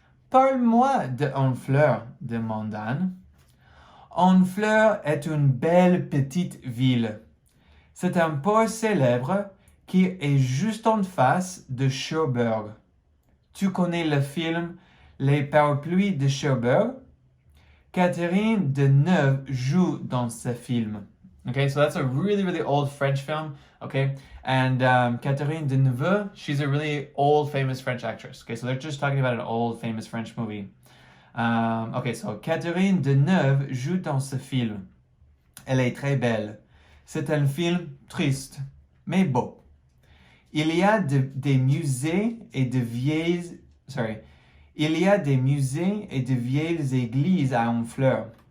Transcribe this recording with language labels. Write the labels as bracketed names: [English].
[French] Parle-moi de Honfleur, demande Anne. Honfleur est une belle petite ville. C'est un port célèbre qui est juste en face de Cherbourg. Tu connais le film Les parapluies de Cherbourg. Catherine Deneuve joue dans ce film. [English] Okay, so that's a really, really old French film. Okay, and Catherine Deneuve, she's a really old, famous French actress. Okay, so they're just talking about an old, famous French movie. Okay, so [French] Catherine Deneuve joue dans ce film. Elle est très belle. C'est un film triste, mais beau. Il y a des musées et de vieilles... Il y a des musées et de vieilles églises à Honfleur.